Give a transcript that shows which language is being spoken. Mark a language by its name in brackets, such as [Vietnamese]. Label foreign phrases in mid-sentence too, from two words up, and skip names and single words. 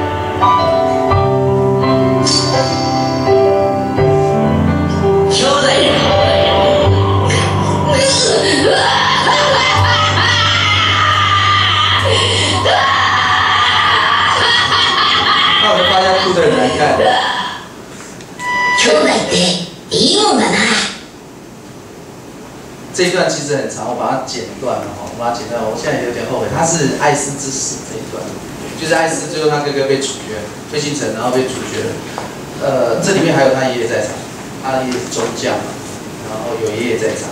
[Japanese] 兄弟だ。 [Chinese] 那我们发现哭的人难看。 [Japanese] 兄弟っていいもんだな。 [Chinese] 这一段其实很长，我把它剪断了哈，我把它剪断，我现在有点后悔。它是艾斯之死这一段，就是艾斯最后他哥哥被处决，被信城，然后被处决了。这里面还有他爷爷在场，他爷爷是中将嘛，然后有爷爷在场。